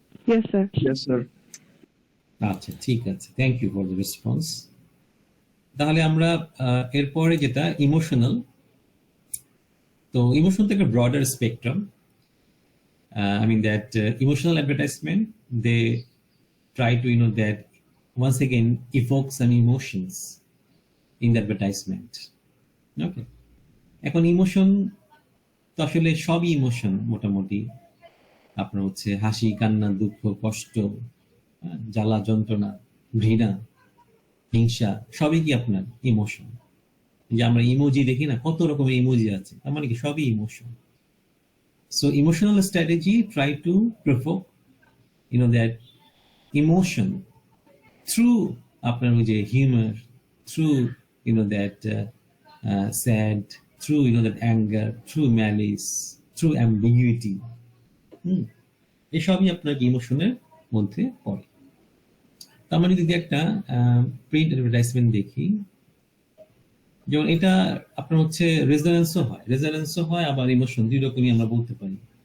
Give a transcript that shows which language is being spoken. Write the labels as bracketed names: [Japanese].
[English] Yes, sir. Yes, sir. [Bangla] আচ্ছা, ঠিক আছে, [English] Thank you for the response. [Bangla] তাহলে আমরা এরপরে যেটা ইমোশনাল, তো ইমোশনাল তো একটা broader spectrum. [English] I mean that emotional advertisement, they try to that once again evoke some emotions in the advertisement. [Bangla] Okay, এখন ইমোশন তো আসলে সবই ইমোশন মোটামুটি আপনার হচ্ছে হাসি, কান্না, দুঃখ, কষ্ট, জ্বালা, যন্ত্রণা, ঘৃণা, হিংসা, সবই কি আপনার ইমোশন। যে আমরা ইমোজি দেখি না, কত রকমের ইমোজি আছে, তার মানে কি সবই emotion. [English] So emotional strategy try to provoke that emotion through [Bangla] আপনার ওই যে humour [English] through that sad, through that anger, through malice, through ambiguity, [Bangla] এসবই আপনার ইমোশনের মধ্যে পড়ে। আমরা যদি একটা প্রিন্ট অ্যাডভার্টাইজমেন্ট দেখি, যেমন এটা আপনার হচ্ছে রেজোনেন্সও হয় আবার ইমোশন, দুই রকমই আমরা বলতে পারি।